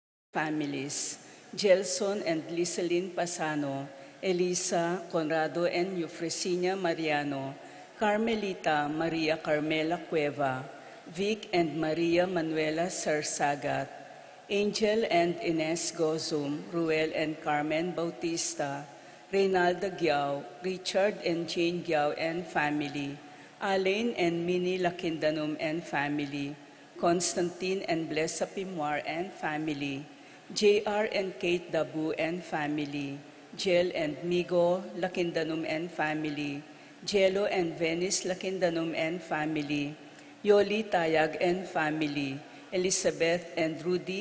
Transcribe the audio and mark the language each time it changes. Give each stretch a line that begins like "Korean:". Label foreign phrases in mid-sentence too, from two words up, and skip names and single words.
English: families, Gelson and Liselyn Pasano, Elisa, Conrado and Eufresina Mariano, Carmelita Maria Carmela Cueva, Vic and Maria Manuela Sarsagat, Angel and Ines Gozum, Ruel and Carmen Bautista, Reynalda Giao, Richard and Jane Giao and family, Alain and Minnie Lakindanum and family, Constantine and Blessa Pimwar and family, JR and Kate Dabu and family, Jel and Migo Lakindanum and family, Jello and Venice Lakindanum and family, Yoli Tayag and family, Elizabeth and Rudy